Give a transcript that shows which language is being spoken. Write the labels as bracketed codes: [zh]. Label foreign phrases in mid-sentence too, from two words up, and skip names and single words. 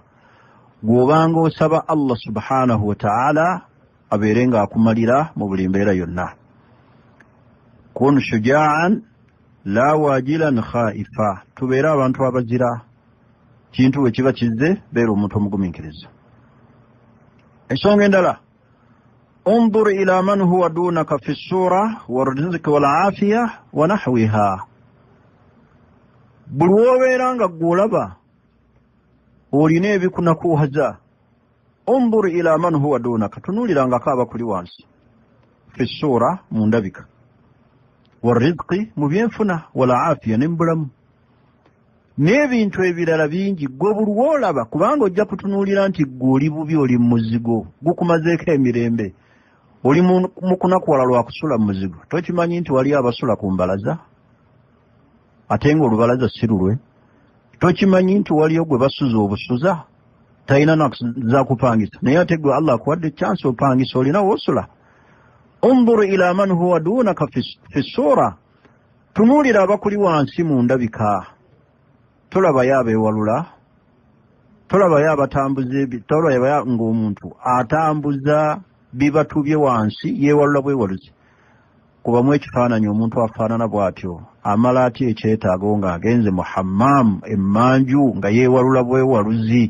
[lg] Gw'obanga osaba Allah [ar] سبحانه وتعالى [lg] abeere ng'akumalira mu buli mbeera yonna. [ar] كن شجاعا لا وجلا خائفا, [lg] tubeere abantu abazira, kintu we kiba kizze beera omuntu omugumiikiriza. Ensonga endala, [ar] انظر إلى من هو دونك في الصورة والرزق والعافية ونحوها. [lg] Buli wobeera nga gw'olaba olina ebikunakuwaza, [ar] انظر إلى من هو دونك, [lg] tunuulirangako abakuli wansi, [ar] في الصورة [lg] mu ndabika, warizqi mu byenfuna, walaafiya ne mu bulamu, n'ebintu ebirala bingi. Gwe buli woolaba, kubanga ojja kutunuulira nti gwe oli bubi, oli mu muzigo gukumazeeko emirembe, oli mu kunakuwala lwa kusula mu muzigo. Tokimanyi nti wali abasula ku mbalaza ate ng'olubalaza si lulwe? Tokimanyi nti waliyo gwe basuza obusuza talina nakuza kupangisa, naye ate gwe Allah akuwadde chance opangisa, olina woosula. [ar] انظر إلى من هو دونك في الصورة, [lg] tunuulira abakuli wansi mu ndabika. Tolabayo abeewalula, tolabayo abatambuza, tolabayo ng'omuntu atambuza bibatubye wansi yeewalula bwewaluzi. Kubamu ekifaananyi omuntu afaanana bw'atyo, amala atya ekyetaago ng'agenze mu hammam emmanju nga yeewalula bwewaluzi.